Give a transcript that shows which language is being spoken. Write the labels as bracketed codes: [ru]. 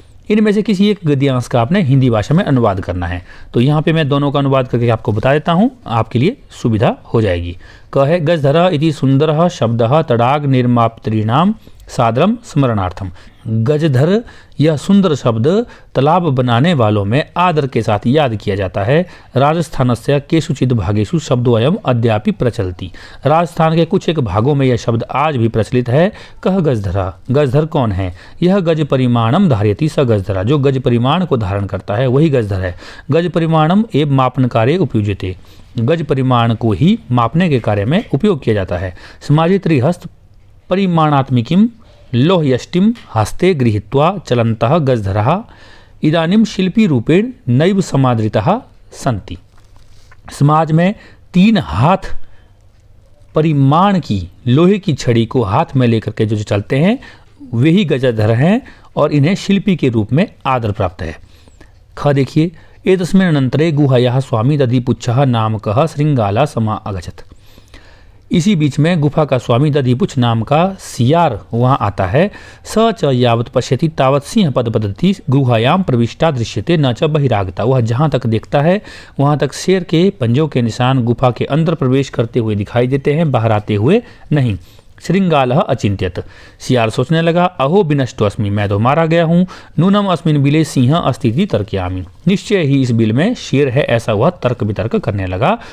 [hi] इनमें से किसी एक गद्यांश का आपने हिंदी भाषा में अनुवाद करना है। तो यहाँ पे मैं दोनों का अनुवाद करके आपको बता देता हूँ, आपके लिए सुविधा हो जाएगी। [sa] क है गजधर इति सुंदरः शब्दः तडाग निर्मातॄणाम सादरम स्मरणार्थम। [hi] गजधर यह सुंदर शब्द तालाब बनाने वालों में आदर के साथ याद किया जाता है। [sa] राजस्थानस्य केषुचित् भागेषु शब्दोऽयम् अद्यापि प्रचलति। [hi] राजस्थान के कुछ एक भागों में यह शब्द आज भी प्रचलित है। कह गजधरा, गजधर कौन है, [sa] यह गज परिमाणम धारयति स गजधरा, [hi] जो गज परिमाण को धारण करता है वही गजधर है। [sa] गज परिमाणम एवं मापन कार्य उपयुज्यते, [hi] गज परिमाण को ही मापने के कार्य में उपयोग किया जाता है। [sa] समाजे त्रिहस्त परिमाणात्मिकीं लोहयष्टिम हस्ते गृहीत्वा चलन्तः गजधरः इदानीं शिल्पी रूपेण नैव समादृतः सन्ति। [hi] समाज में 3 हाथ परिमाण की लोहे की छड़ी को हाथ में लेकर के जो चलते हैं वे ही गजधर हैं और इन्हें शिल्पी के रूप में आदर प्राप्त है। ख देखिए [sa] एतस्मिन् अनन्तरे गुहायाः स्वामी दधिपुच्छः नामकः श्रृंगाला समा अगच्छत्। [hi] इसी बीच में गुफा का स्वामी दधिपुच्छ नाम का सियार वहाँ आता है। [sa] स च यावत् पश्यति तावत् सिंह पद पद्धति गुहायाम प्रविष्टा दृश्यते न च बहिरागता। [hi] वह जहाँ तक देखता है वहाँ तक शेर के पंजों के निशान गुफा के अंदर प्रवेश करते हुए दिखाई देते हैं, बाहर आते हुए नहीं। [sa] श्रृंगालः अचिंत्यत, [hi] सियार सोचने लगा [sa] अहो विनष्टो अस्मि, [hi] मैं तो मारा गया हूँ। [sa] नूनम अस्मिन् बिले सिंह अस्ति तर्कयामि, [hi] निश्चय ही इस बिल में शेर है ऐसा वह तर्क वितर्क करने लगा।